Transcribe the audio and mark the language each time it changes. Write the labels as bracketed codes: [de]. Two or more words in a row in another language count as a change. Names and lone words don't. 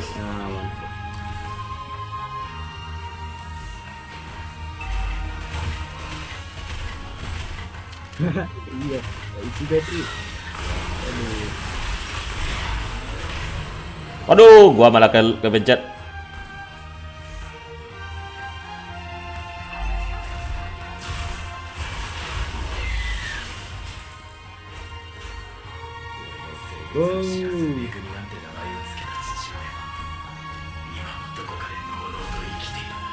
[id] Nah, mantap. Iya, isi bateri. Waduh, gua malah kepencet. Oh, [ja] 恵みなんて名前を付けた父親は今もどこかでのうのうと生きている。